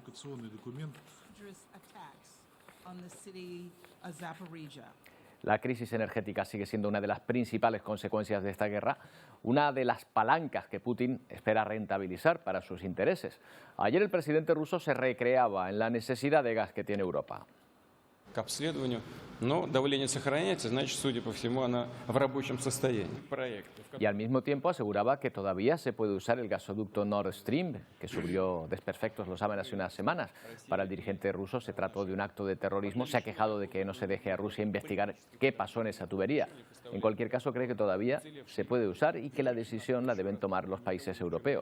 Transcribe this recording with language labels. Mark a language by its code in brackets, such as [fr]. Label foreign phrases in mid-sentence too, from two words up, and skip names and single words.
[es] La crisis energética sigue siendo una de las principales consecuencias de esta guerra, una de las palancas que Putin espera rentabilizar para sus intereses. Ayer el presidente ruso se recreaba en la necesidad de gas que tiene Europa. [ru] К обследованию, но давление сохраняется, значит, судя по всему, она в рабочем состоянии. [es] Y al mismo tiempo aseguraba que todavía se puede usar el gasoducto Nord Stream, que sufrió desperfectos, lo saben, hace unas semanas. Para el dirigente ruso se trató de un acto de terrorismo. Se ha quejado de que no se deje a Rusia investigar qué pasó en esa tubería. En cualquier caso, cree que todavía se puede usar y que la decisión la deben tomar los países europeos.